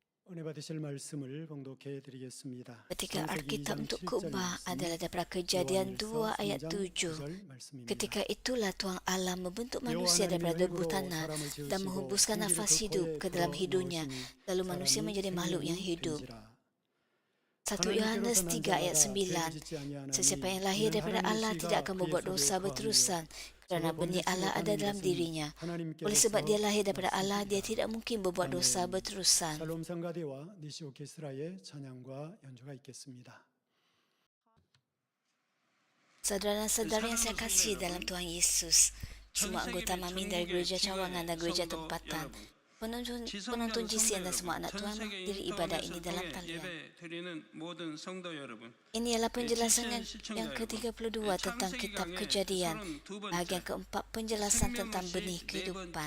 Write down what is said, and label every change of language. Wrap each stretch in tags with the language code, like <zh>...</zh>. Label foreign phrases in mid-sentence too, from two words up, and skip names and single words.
<ko>은혜 받으실 말씀을 봉독해 드리겠습니다.</ko> <ms>Ketika</ms> <ko>창세기</ko> <ms>Alkitab</ms> <ko>2장</ko> <ms>untuk</ms> <ko>7절</ko> <ms>khutbah</ms> <ko>말씀,</ko> <ms>adalah daripada Kejadian</ms> <ko>여호와</ko> <ms>2 ayat</ms> <ko>3장 7. 9절 말씀입니다.</ko> <ms>Ketika itulah Tuhan Allah membentuk</ms> <ko>여호와</ko> <ms>manusia</ms> <ko>하나님이</ko> <ms>daripada debu</ms> <ko>흙으로</ko> <ms>tanah</ms> <ko>사람을</ko> <ms>dan</ms> <ko>지으시고</ko> <ms>menghembuskan</ms> <ko>생기를</ko> <ms>nafas</ms> <ko>그</ko> <ms>hidup</ms> <ko>코에</ko> <ms>ke dalam</ms> <ko>불어</ko> <ms>hidungnya.</ms> <ko>넣으시니</ko> <ms>Lalu manusia</ms> <ko>사람이</ko> <ms>menjadi makhluk yang</ms> <ko>생명이</ko> <ms>hidup.</ms> <ko>된지라.</ko> <ms>1 Yohanes 3 ayat 9. Sesiapa yang lahir daripada Allah tidak akan membuat dosa berterusan kerana benih Allah ada dalam dirinya. Oleh sebab dia lahir daripada Allah, dia tidak mungkin berbuat dosa berterusan.</ms> <ko>샬롬 성가대와 니시 오케스트라의 찬양과 연주가 있겠습니다.</ko> <ms>Saudara dan saudara yang saya kasih dalam Tuhan Yesus, semua anggota Mamin dari gereja cawangan dan gereja tempatan, penonton GCN dan semua anak Tuhan menghadiri ibadah ini dalam talian. Ini adalah penjelasan yang ke-32 tentang kitab Kejadian, bahagian keempat penjelasan tentang benih kehidupan.</ms>